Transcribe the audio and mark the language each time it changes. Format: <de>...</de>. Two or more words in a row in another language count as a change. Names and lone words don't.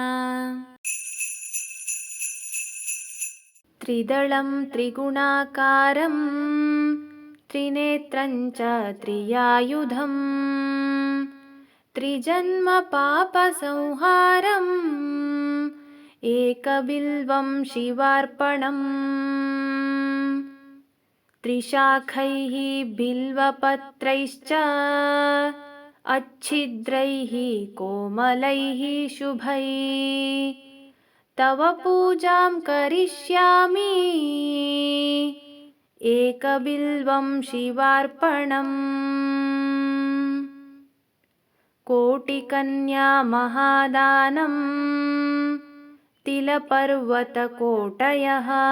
<sa>ತ್ರಿದಳಂ ತ್ರಿಗುಣಾಕಾರಂ ತ್ರಿನೇತ್ರಂಚ ತ್ರಿಯಾಯುಧಂ. ತ್ರಿಜನ್ಮ ಪಾಪ ಸಂಹಾರಂ ಏಕಬಿಲ್ವಂ ಶಿವಾರ್ಪಣಂ. ತ್ರಿಶಾಖೈಃ ಬಿಲ್ವಪತ್ರೈಶ್ಚ अच्छिद्रैः कोमलैः शुभैः. तव पूजां करिष्यामि एकबिल्वं शिवार्पणम्. कोटिकन्या महादानं तिलपर्वतकोटयः.</sa>